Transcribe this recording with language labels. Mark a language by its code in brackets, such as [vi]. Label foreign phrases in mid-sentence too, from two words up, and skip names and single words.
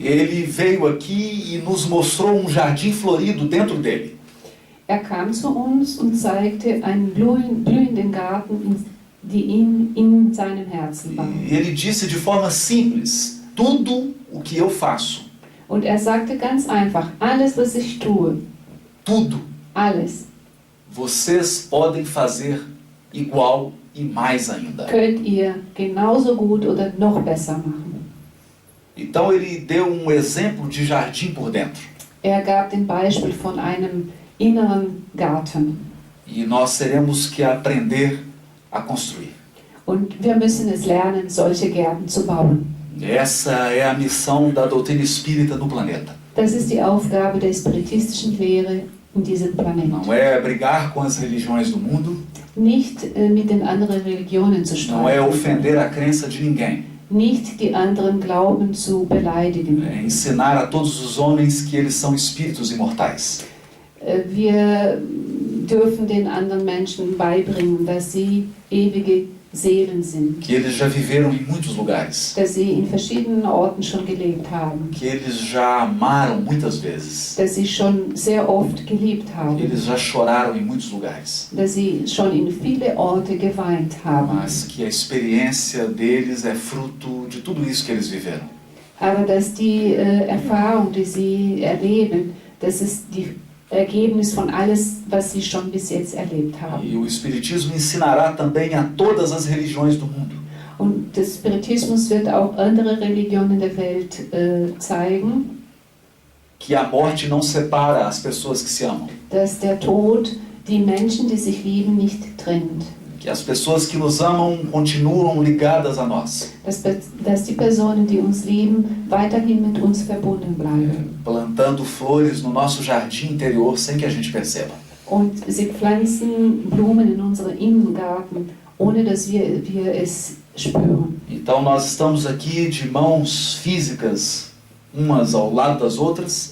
[pt] Ele veio aqui e nos mostrou um jardim florido dentro dele. [de] Er kam zu uns und zeigte einen blühenden Garten, die in seinem Herzen war. [pt] E ele disse de forma simples: tudo o que eu faço, [de] Und er sagte ganz einfach, alles, was ich tue, [pt] tudo, [de] alles, [pt] vocês podem fazer igual e mais ainda. [de] könnt ihr genauso gut oder noch besser machen. [pt] Então ele deu um exemplo de jardim por dentro. [de] Er gab den Beispiel von einem inneren Garten. [pt] E nós teremos que aprender a construir. [de] Und wir müssen es lernen, solche Gärten zu bauen. [pt] Essa é a missão da doutrina espírita no planeta. [de] Das ist die Aufgabe der spiritistischen Lehre in diesem Planeten. [pt] Não é brigar com as religiões do mundo, [de] Nicht mit den anderen Religionen zu [pt] não é [de] streiten, [pt] ofender a crença de ninguém. [de] nicht die anderen Glauben zu beleidigen. [pt] É ensinar a todos os homens que eles são espíritos imortais. [de] Wir dürfen den anderen Menschen beibringen, dass sie ewige Seelen sind, [pt] Que eles já viveram em muitos lugares. [de] dass sie in verschiedenen Orten schon gelebt haben, [pt] Que eles já amaram muitas vezes. [de] dass sie schon sehr oft geliebt [pt] Que [de] haben, [pt] eles já choraram em muitos lugares. [de] dass sie schon in viele Orte geweint haben, [pt] Mas que a experiência deles é fruto de tudo isso que eles viveram. [de] aber dass die Erfahrung, die sie erleben, das ist die Ergebnis von alles, was sie schon bis jetzt erlebt haben. [pt] E o Espiritismo ensinará também a todas as religiões do mundo [de] Und der Spiritismus wird auch andere Religionen der Welt zeigen, [pt] que a morte não separa as pessoas que se amam. [de] dass der Tod die Menschen, die sich lieben, nicht trennt. [pt] Que as pessoas que nos amam continuam ligadas a nós, [de] Dass die Personen, die uns lieben, weiterhin mit uns verbunden bleiben. [pt] plantando flores no nosso jardim interior sem que a gente perceba. [de] Und sie pflanzen Blumen in unseren Innengarten, ohne dass wir es spüren. [pt] Então nós estamos aqui de mãos físicas, umas ao lado das outras,